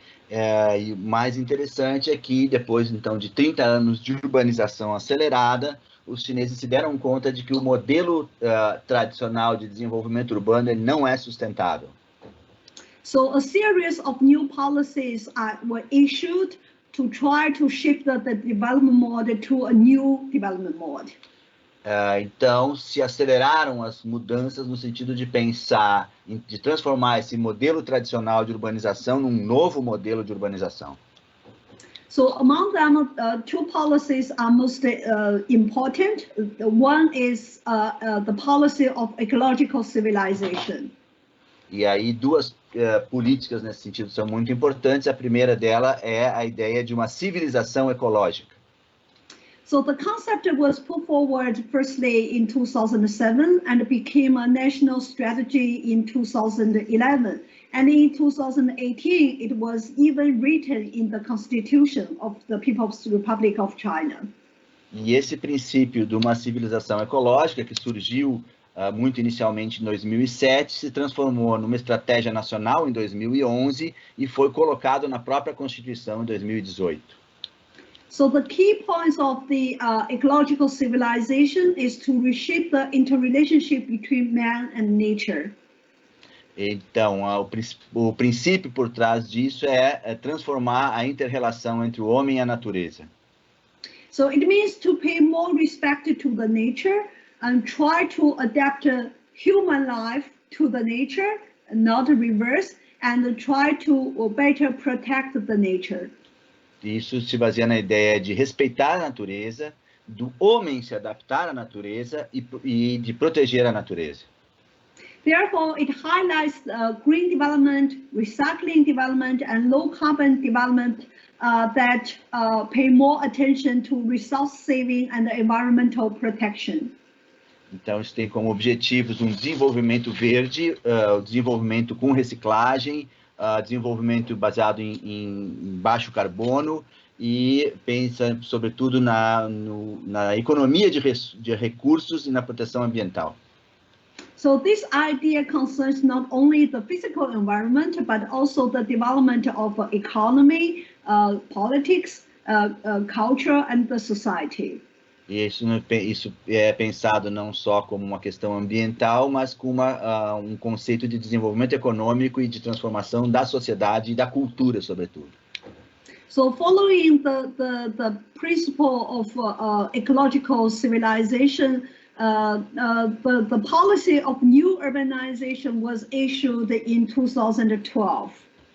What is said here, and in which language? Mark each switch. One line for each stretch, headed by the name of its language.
Portuguese: E o mais interessante é que depois então de 30 anos de urbanização acelerada, os chineses se deram conta de que o modelo tradicional de desenvolvimento urbano ele não é sustentável.
English: So a series of new policies were issued to try to shift the development mode to a new development mode.
Portuguese: Então, se aceleraram as mudanças no sentido de pensar, de transformar esse modelo tradicional de urbanização num novo modelo de urbanização.
English: So among them, 2 policies are most important. One is the policy of ecological civilization.
Portuguese: E aí 2 políticas nesse sentido são muito importantes. A primeira dela é a ideia de uma civilização ecológica.
English: So the concept was put forward firstly in 2007 and became a national strategy in 2011. And in 2018, it was even written in the Constitution of the People's Republic of China.
Portuguese: E esse princípio de uma civilização ecológica, que surgiu muito inicialmente em 2007, se transformou numa estratégia nacional em 2011 e foi colocado na própria Constituição em 2018.
English: So the key points of the ecological civilization is to reshape the interrelationship between man and nature.
Portuguese: Então, o princípio por trás disso é transformar a inter-relação entre o homem e a natureza.
English: So it means to pay more respect to the nature and try to adapt human life to the nature, not reverse, and try to better protect the nature.
Portuguese: Isso se baseia na ideia de respeitar a natureza, do homem se adaptar à natureza e de proteger a natureza.
English: Therefore, it highlights green development, recycling development, and low carbon development that pay more attention to resource saving and environmental protection.
Portuguese: Então, isso tem como objetivos um desenvolvimento verde, desenvolvimento com reciclagem, desenvolvimento baseado em baixo carbono e pensa, sobretudo, na economia de recursos e na proteção ambiental.
English: So this idea concerns not only the physical environment, but also the development of economy, politics, culture, and the society.
Portuguese: Isso é pensado não só como uma questão ambiental, mas como um conceito de desenvolvimento econômico e de transformação da sociedade e da cultura, sobretudo.
English: So following the principle of ecological civilization, the policy of new urbanization was issued in 2012.